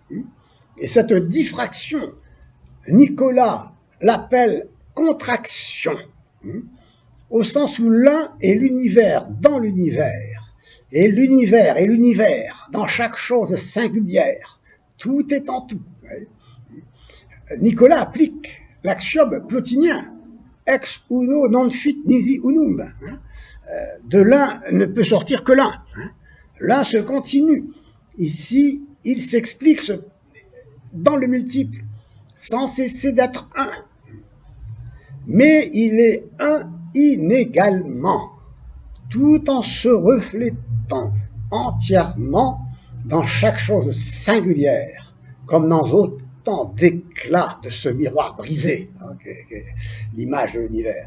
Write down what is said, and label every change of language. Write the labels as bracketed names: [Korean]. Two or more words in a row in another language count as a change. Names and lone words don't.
[French] Et cette diffraction, Nicolas l'appelle contraction, au sens où l'un est l'univers dans l'univers, et l'univers est l'univers dans chaque chose singulière. Tout est en tout. Nicolas applique l'axiome plotinien, [Latin] ex uno non fit nisi unum. [French] De l'un ne peut sortir que l'un. L'un se continue. Ici, il s'explique dans le multiple, sans cesser d'être un. Mais il est un inégalement, tout en se reflétant entièrement dans chaque chose singulière, comme dans autant d'éclats de ce miroir brisé, l'image de l'univers.